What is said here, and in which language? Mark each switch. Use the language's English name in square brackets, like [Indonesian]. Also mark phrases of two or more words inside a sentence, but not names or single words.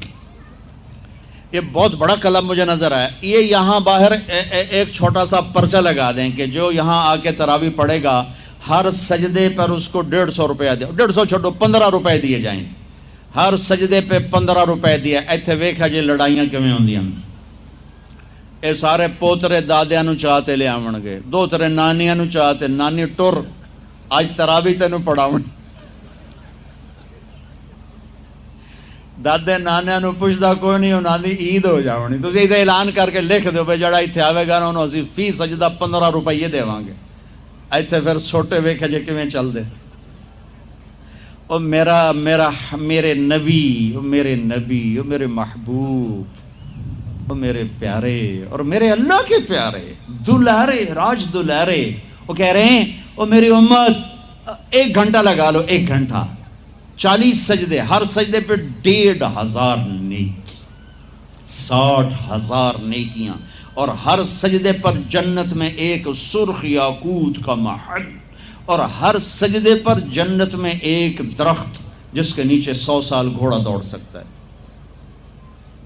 [Urdu] یہ بہت بڑا کلب مجھے نظر آیا۔ یہ یہاں باہر ایک چھوٹا سا پرچہ لگا دیں کہ جو یہاں آ کے تراویح پڑھے گا ہر سجدے پر اس کو 150 روپیہ دے، 150 چھوڑو 15 روپے دیے جائیں، ہر سجدے پہ 15 روپے دیا۔ [Punjabi] ایتھے ویکھا جی لڑائیاں کیویں ہوندیاں، اے سارے پوترے دادیاں نو چاہتے لے آون گے، دوترے نانیاں نو چاہتے، نانی ٹر اج تراویح تینوں پڑھاون، دادے نانیاں نو پوچھدا کوئی نہیں، انہاں دی عید ہو جاونی۔ تسی ایدے اعلان کر کے لکھ دیو بھئی جڑا ایتھے آوے گا نا انہوں اسی فی سجدہ 15 روپے دیواں گے۔ ایتھے پھر چھوٹے ویکھے جے کیویں چل دے۔ [Urdu] او میرے نبی، او میرے نبی، او میرے محبوب، او میرے پیارے اور میرے اللہ کے پیارے دلارے راج دلارے، وہ کہہ رہے ہیں او میری امت 1 گھنٹہ لگا لو، 1 گھنٹہ 40 سجدے، ہر سجدے پہ 1500 نیکی، 60,000 نیکیاں، اور ہر سجدے پر جنت میں ایک سرخ یاقوت کا محل، اور ہر سجدے پر جنت میں ایک درخت جس کے نیچے 100 سال گھوڑا دوڑ سکتا ہے۔